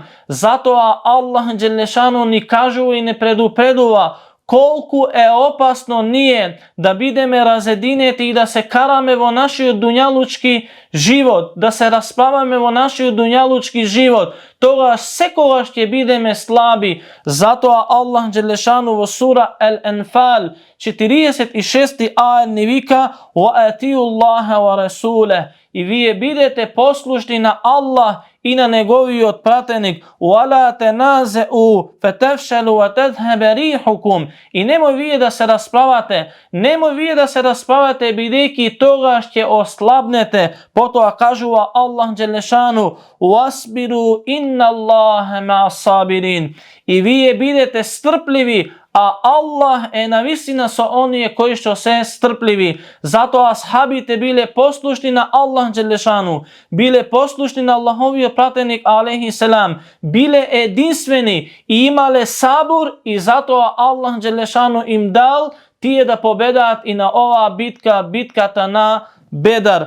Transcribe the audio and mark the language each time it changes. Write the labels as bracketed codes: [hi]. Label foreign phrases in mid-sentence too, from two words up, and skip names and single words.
[mk] Затоа Аллах Джелешану ни кажува и не предупредува колку е опасно ние да бидеме разединети и да се караме во нашиот дуњалучки живот, да се расправаме во нашиот дуњалучки живот, тогаш секогаш ќе бидеме слаби. Затоа Аллах Джелешану во сура Ал-Анфал 46 ајет ни вика: [ar] "وأطيعوا الله ورسوله", [mk] и вие бидете послушни на Аллах и на неговиот пратеник. [ar] "ولا تنازعوا فتفشلوا وتذهب ريحكم", [mk] и немој вие да се расправате, немој вие да се расправате, бидејќи тогаш ќе ослабнете. Потоа кажува Аллах Джелешану: [ar] "واصبروا إن الله مع الصابرين", [mk] и вие бидете стрпливи, а Аллах е навистина со оние кои што се стрпливи. Затоа асхабите биле послушни на Аллах Джелешану, биле послушни на Аллаховиот пратеник [ar] عليه السلام, [mk] биле единствени и имале сабур, и затоа Аллах Джелешану им дал тие да победаат и на оваа битка, битката на Бедар.